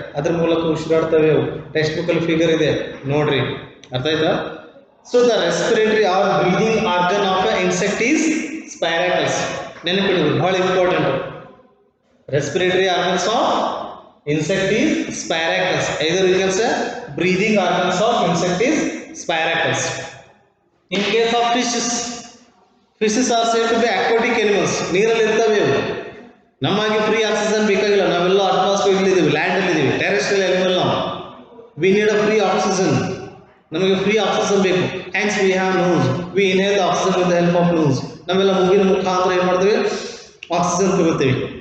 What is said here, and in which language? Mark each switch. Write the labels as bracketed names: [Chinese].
[Kannada] ಅದ್ರ ಮೂಲಕ ಉಸಿರಾಡ್ತವೆ ಅವು. ಟೆಕ್ಸ್ಟ್ ಬುಕ್ಕಲ್ಲಿ ಫಿಗರ್ ಇದೆ ನೋಡ್ರಿ, ಅರ್ಥ ಆಯ್ತಾ? [English] So the respiratory or breathing organ of a insect is spiracles. [Kannada] ನೆನಪಿಡೋದು ಬಹಳ [English] Important. Respiratory organs of insect is spiracles. Either you can say breathing organs of insect is spiracles. In case of fishes, fishes are said to be aquatic animals. [Kannada] ನೀರಲ್ಲಿ ಇರ್ತವೆ ಅವು. ನಮಗೆ free oxygen ಬೇಕಾಗಿಲ್ಲ, ನಾವೆಲ್ಲ atmosphere ಇದ್ದೀವಿ, land ಅಲ್ಲಿ ಇದ್ದೀವಿ, terrestrial animal ನಾವು. [English] We need a free oxygen. [Kannada] ನಮಗೆ ಫ್ರೀ ಆಕ್ಸಿಜನ್ ಬೇಕು. [English] Thanks we have nose, we inhale the oxygen with the help of nose. [Kannada] ನಾವೆಲ್ಲ ಮೂಗಿನ ಮುಖಾಂತರ ಏನು ಮಾಡ್ತೀವಿ? ಆಕ್ಸಿಜನ್ ತಗೊಳ್ತೀವಿ.